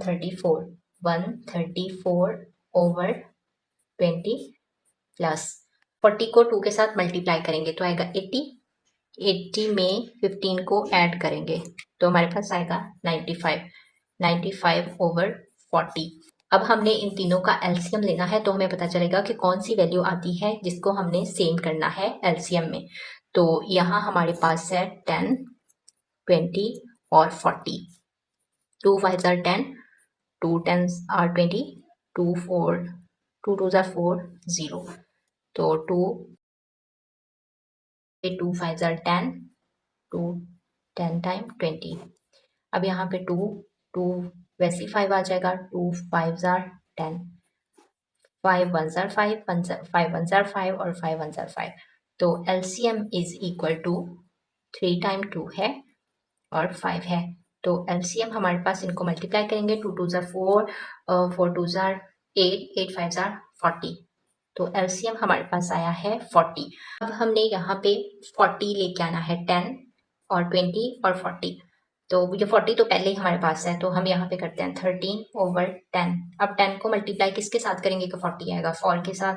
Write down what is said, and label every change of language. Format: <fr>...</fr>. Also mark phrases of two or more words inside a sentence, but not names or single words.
<hi>134/20 प्लस 40 को 2 के साथ मल्टीप्लाई करेंगे तो आएगा 80 में 15 को ऐड करेंगे तो हमारे पास आएगा 95/40। अब हमने इन तीनों का एलसीएम लेना है तो हमें पता चलेगा कि कौन सी वैल्यू आती है जिसको हमने सेम करना है एलसीएम में। तो यहाँ हमारे पास है 10, 20 और 40।</hi> <en>2 5s are 10, 2 10s are 20, 2 2s are 4, 0। तो 2 5s are 10, 2 10 टाइम 20।</en> <hi>अब यहाँ पे 2 वैसे ही 5 आ जाएगा,</hi> <en>2 5s are 10, 5 1s are 5, 5 1s are 5</en> <hi>और</hi> <en>5 1s are 5।</en> <hi>तो LCM</hi> <en>is equal to 3 time 2</en> <hi>है और 5 है। तो LCM हमारे पास इनको मल्टीप्लाई करेंगे,</hi> <en>2 2s are 4, 4 2s are 8, 8 5s are 40।</en> <hi>तो LCM हमारे पास आया है 40। अब हमने यहाँ पे 40 लेके आना है, 10 और 20 और 40। तो ये 40 तो पहले ही हमारे पास है तो हम यहाँ पे करते हैं 13/10। अब 10 को मल्टीप्लाई किसके साथ करेंगे कि 40 आएगा, 4 के साथ।</hi>